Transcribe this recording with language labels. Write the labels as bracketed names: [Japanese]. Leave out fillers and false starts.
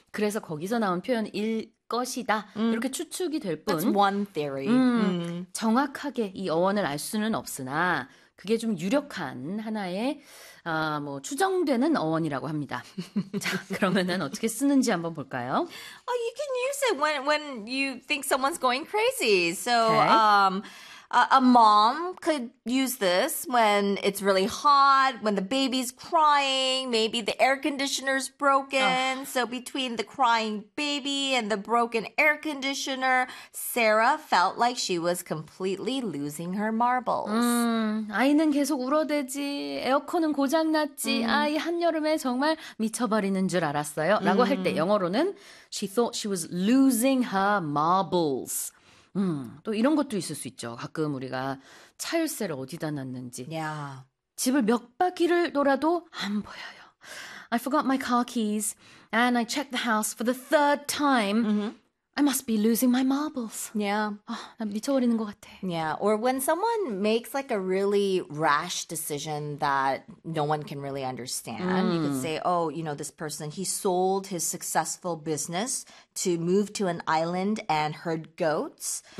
[Korean] 그래서 거기서 나온 표현 일 것이다 이렇게 추측이 될 뿐. [English] That's one theory. [Korean] 정확하게 이 어원을 알 수는 없으나 그게 좀 유력한 하나의 뭐 추정되는 어원이라고 합니다. 자, 그러면은 어떻게 쓰는지 한번 볼까요? [English] Oh, you can use it when you think someone's going crazy. So, okay. A mom could use this when it's really hot, when the baby's crying, maybe the air conditioner's broken. Oh. So between the crying baby and the broken air conditioner, Sarah felt like she was completely losing her marbles. [Korean] 아이는 계속 울어대지, 에어컨은 고장났지, 아이 한여름에 정말 미쳐버리는 줄 알았어요. 라고 할 때 영어로는 [English] She thought she was losing her marbles. [Korean] 또 이런 것도 있을 수 있죠. 가끔 우리가 차열쇠를 어디다 놨는지. [English] Yeah. [Korean] 집을 몇 바퀴를 돌아도 안 보여요. [English] I forgot my car keys and I checked the house for the third time. I must be losing my marbles. Yeah. [Korean] 나 미쳐버리는 것 같아. [English] Yeah. Or when someone makes like a really rash decision that no one can really understand, you could say, oh, you know, this person, he sold his successful business to move to an island and herd goats.